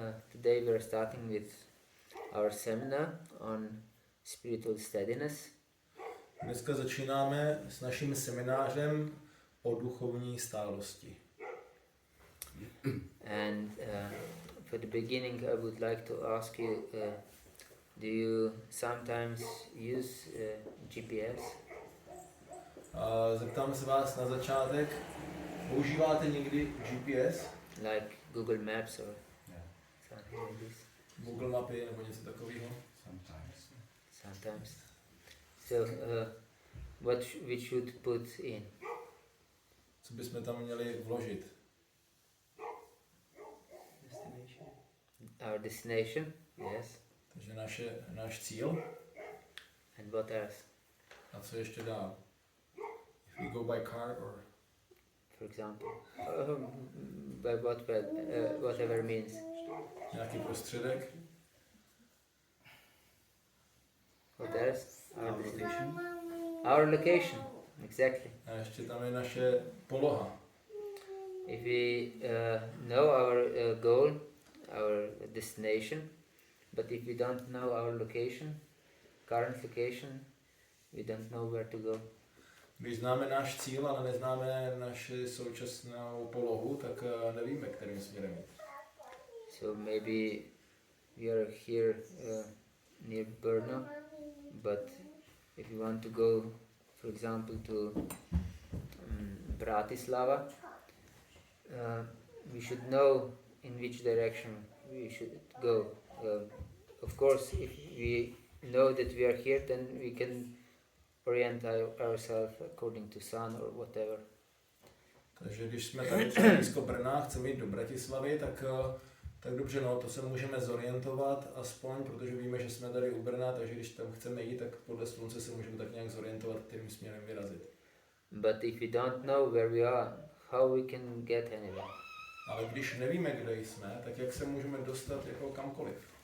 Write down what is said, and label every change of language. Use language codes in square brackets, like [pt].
[en] Today we are starting with our seminar on spiritual steadiness. [cs] Dneska začínáme s naším seminářem o duchovní stálosti. [en] And for the beginning I would like to ask you, do you sometimes use GPS? [cs] Zeptám se vás na začátek, používáte někdy GPS? [en] Like Google Maps or something like this? [cs] Google mapy nebo něco takového? [en] Sometimes. So, what we should put in? [cs] Co bychom tam měli vložit? [en] Our destination, yes. [cs] Takže náš cíl. [en] And what else? [cs] A co ještě dál? [en] If we go by car or... For example, by whatever means. [cs] Nějaký prostředek. [en] What else? Our location. Our location, exactly. [cs] A ještě tam je naše poloha. [en] If we know our goal, our destination, but if we don't know our location, current location, we don't know where to go. [cs] Když známe náš cíl, ale neznáme naši současnou polohu, tak nevíme, kterým směrem jít. [en] So maybe we are here near Brno, but if you want to go, for example, to Bratislava, we should know in which direction we should go. Of course, if we know that we are here, then we can orient ourselves according to sun or whatever. [cs] Takže když jsme tady třeba blízko Brna, chceme jít do Bratislavy, tak dobře, no, to se můžeme zorientovat aspoň, protože víme, že jsme tady u Brna, takže když tam chceme jít, tak podle slunce se můžeme tak nějak zorientovat, kterým směrem vyrazit. [en] But if we don't know where we are, how we can get anywhere? [cs] Ale když nevíme, kde jsme, tak jak se můžeme dostat jako kamkoliv?